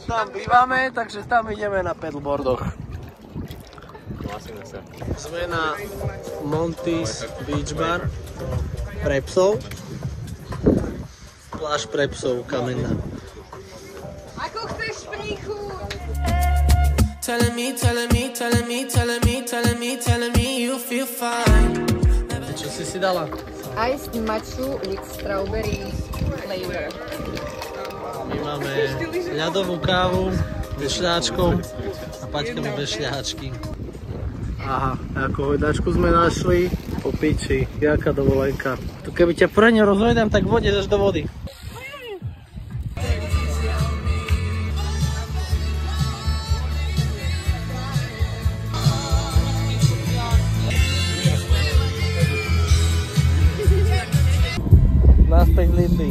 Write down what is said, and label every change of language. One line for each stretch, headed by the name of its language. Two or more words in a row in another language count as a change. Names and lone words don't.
Slovak: Tam bývame, takže tam ideme na paddleboardoch. Sme na Monty's Beach Bar pre psov. Pláž pre psov, kamenná. Ako chceš šprichu?
English: Telling me you feel fine.
Slovak: Čo si dala?
English: Iced matcha with strawberry flavor.
Slovak: My máme ľadovú kávu bez šľáčkov a Paťka bez šľáčky. Aha, ako hojdačku sme našli. Po piči, jaká dovolenka. Tu keby ťa poradne rozhojdám, tak vôjdeš až do vody. Naspäť Lindy.